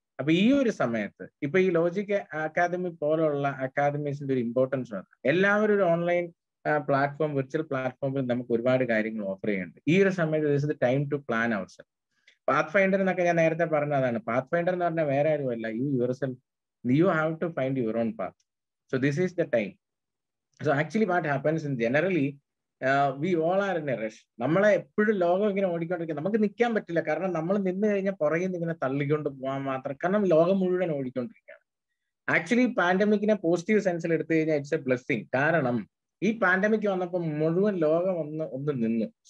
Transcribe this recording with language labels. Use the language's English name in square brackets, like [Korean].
[Malayalam] അപ്പൊ ഈ ഒരു സമയത്ത് ഇപ്പൊ ഈ ലോജിക് അക്കാദമി പോലുള്ള അക്കാദമീസിന്റെ ഒരു ഇമ്പോർട്ടൻസ് ആണ്. എല്ലാവരും ഒരു ഓൺലൈൻ പ്ലാറ്റ്ഫോം, വിർച്വൽ പ്ലാറ്റ്ഫോമിൽ നമുക്ക് ഒരുപാട് കാര്യങ്ങൾ ഓഫർ ചെയ്യുന്നുണ്ട്. ഈ ഒരു സമയത്ത് [English] This is the time to plan our self. [Malayalam] Path finder എന്നൊക്കെ ഞാൻ നേരത്തെ പറഞ്ഞതാണ്. പാത്ത് ഫൈൻഡർ എന്ന് പറഞ്ഞാൽ വേറെ ആരുമല്ല, [English] Your self. You have to find your own path. So this is the time. So actually what happens in generally, we all are in a rush. [Malayalam] നമ്മളെ എപ്പോഴും ലോകം ഇങ്ങനെ ഓടിക്കൊണ്ടിരിക്കുക. നമുക്ക് നിൽക്കാൻ പറ്റില്ല. കാരണം നമ്മൾ നിന്ന് കഴിഞ്ഞാൽ പുറകിൽ നിന്ന് ഇങ്ങനെ തള്ളിക്കൊണ്ട് പോകാൻ മാത്രം. കാരണം ലോകം മുഴുവൻ ഓടിക്കൊണ്ടിരിക്കുകയാണ്. ആക്ച്വലി പാൻഡമിക്കിനെ പോസിറ്റീവ് സെൻസിൽ എടുത്തു കഴിഞ്ഞാൽ [English] It's a blessing. [Malayalam] കാരണം ഈ പാൻഡമിക് വന്നപ്പോൾ മുഴുവൻ ലോകം ഒന്ന് നിന്നു.